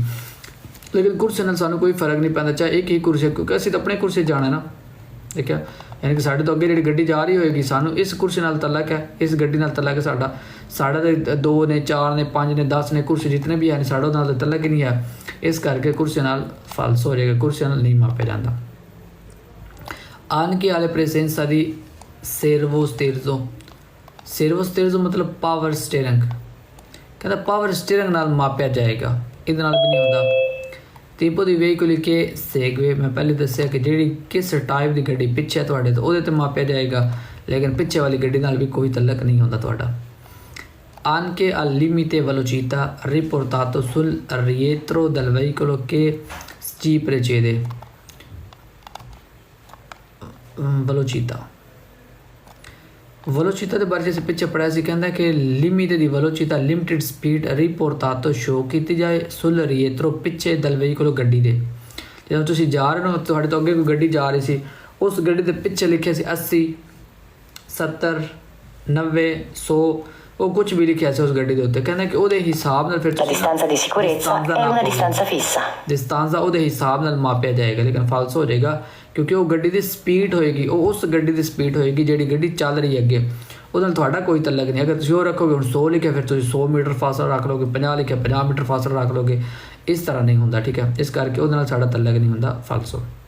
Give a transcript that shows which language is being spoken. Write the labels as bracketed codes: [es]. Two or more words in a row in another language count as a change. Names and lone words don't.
[pa] ਲੇਕਿਨ ਕੁਰਸੀ ਨਾਲ ਸਾਨੂੰ ਕੋਈ ਫਰਕ ਨਹੀਂ ਪੈਂਦਾ, ਚਾਹੇ ਇੱਕ ਹੀ ਕੁਰਸੀ, ਕਿਉਂਕਿ ਅਸੀਂ ਤਾਂ ਆਪਣੇ ਕੁਰਸੀ ਜਾਣਾ ਨਾ। ਠੀਕ ਹੈ, ਯਾਨੀ ਕਿ ਸਾਡੇ ਤੋਂ ਅੱਗੇ ਜਿਹੜੀ ਗੱਡੀ ਜਾ ਰਹੀ ਹੋਏਗੀ ਸਾਨੂੰ ਇਸ ਕੁਰਸੀ ਨਾਲ ਤਲਕ ਹੈ, ਇਸ ਗੱਡੀ ਨਾਲ ਤਲਕ ਹੈ। ਸਾਡਾ ਤਾਂ 2 ਨੇ, 4 ਨੇ, 5 ਨੇ, 10 ਨੇ, ਕੁਰਸੀ ਜਿਤਨੇ ਵੀ ਹਨ ਸਾਡਾ ਉਹਦੇ ਨਾਲ ਤਲਕ ਹੀ ਨਹੀਂ ਹੈ। ਇਸ ਕਰਕੇ ਕੁਰਸੀ ਨਾਲ ਫਾਲਸ ਹੋ ਜਾਏਗਾ, ਕੁਰਸੀ ਨਾਲ ਨਹੀਂ ਮਾਪਿਆ ਜਾਂਦਾ। [it] anche alle presenza di servo sterzo [pa] ਮਤਲਬ ਪਾਵਰ ਸਟੀਅਰਿੰਗ। ਕਹਿੰਦਾ [en] power steering [pa] ਨਾਲ ਮਾਪਿਆ ਜਾਏਗਾ, ਇਹਦੇ ਨਾਲ ਵੀ ਨਹੀਂ ਹੁੰਦਾ। [it] tipo di veicoli che segue, [pa] ਮੈਂ ਪਹਿਲੇ ਦੱਸਿਆ ਕਿ ਜਿਹੜੀ ਕਿਸ ਟਾਈਪ ਦੀ ਗੱਡੀ ਪਿੱਛੇ ਤੁਹਾਡੇ ਤੋਂ ਉਹਦੇ 'ਤੇ ਮਾਪਿਆ ਜਾਏਗਾ, ਲੇਕਿਨ ਪਿੱਛੇ ਵਾਲੀ ਗੱਡੀ ਨਾਲ ਵੀ ਕੋਈ ਤਲਕ ਨਹੀਂ ਹੁੰਦਾ ਤੁਹਾਡਾ। [it] anche al limite velocità riportato sul rientro del veicolo che ci precede। [pa] velocità ਦੇ ਬਾਰੇ 'ਚ ਅਸੀਂ ਪਿੱਛੇ ਪੜ੍ਹਿਆ ਸੀ, ਕਹਿੰਦਾ ਕਿ ਲਿਮਿਟ ਦੀ velocità [en] limited speed [pa] ਰਿਪੋਰਟਾਤੋ ਸ਼ੋ ਕੀਤੀ ਜਾਏ [it] sul rietro [pa] ਪਿੱਛੇ ਦਲ veicolo ਗੱਡੀ ਦੇ। ਜਦੋਂ ਤੁਸੀਂ ਜਾ ਰਹੇ ਹੋ ਤੁਹਾਡੇ ਤੋਂ ਅੱਗੇ ਕੋਈ ਗੱਡੀ ਜਾ ਰਹੀ ਸੀ, ਉਸ ਗੱਡੀ ਦੇ ਪਿੱਛੇ ਲਿਖਿਆ ਸੀ 80, 70, 90, 100, ਉਹ ਕੁਝ ਵੀ ਲਿਖਿਆ ਸੀ ਉਸ ਗੱਡੀ ਦੇ ਉੱਤੇ। ਕਹਿੰਦਾ ਕਿ ਉਹਦੇ ਹਿਸਾਬ ਨਾਲ ਫਿਰ [it] distanza di sicurezza è una distanza fissa। [pa] distanza ਉਹਦੇ ਹਿਸਾਬ ਨਾਲ ਮਾਪਿਆ ਜਾਏਗਾ, ਲੇਕਿਨ ਫਾਲਸ ਹੋ ਜਾਏਗਾ ਕਿਉਂਕਿ ਉਹ ਗੱਡੀ ਦੀ ਸਪੀਡ ਹੋਏਗੀ, ਉਹ ਉਸ ਗੱਡੀ ਦੀ ਸਪੀਡ ਹੋਏਗੀ ਜਿਹੜੀ ਗੱਡੀ ਚੱਲ ਰਹੀ ਹੈ ਅੱਗੇ, ਉਹਦੇ ਨਾਲ ਤੁਹਾਡਾ ਕੋਈ ਤਲਕ ਨਹੀਂ। ਅਗਰ ਤੁਸੀਂ ਉਹ ਰੱਖੋਗੇ, ਹੁਣ 100 ਲਿਖਿਆ ਫਿਰ ਤੁਸੀਂ 100 ਮੀਟਰ ਫਾਸਲਾ ਰੱਖ ਲਓਗੇ, 50 ਲਿਖਿਆ 50 ਮੀਟਰ ਫਾਸਲਾ ਰੱਖ ਲਓਗੇ, ਇਸ ਤਰ੍ਹਾਂ ਨਹੀਂ ਹੁੰਦਾ। ਠੀਕ ਹੈ, ਇਸ ਕਰਕੇ ਉਹਦੇ ਨਾਲ ਸਾਡਾ ਤਲਕ ਨਹੀਂ ਹੁੰਦਾ, ਫਾਲਸੋ।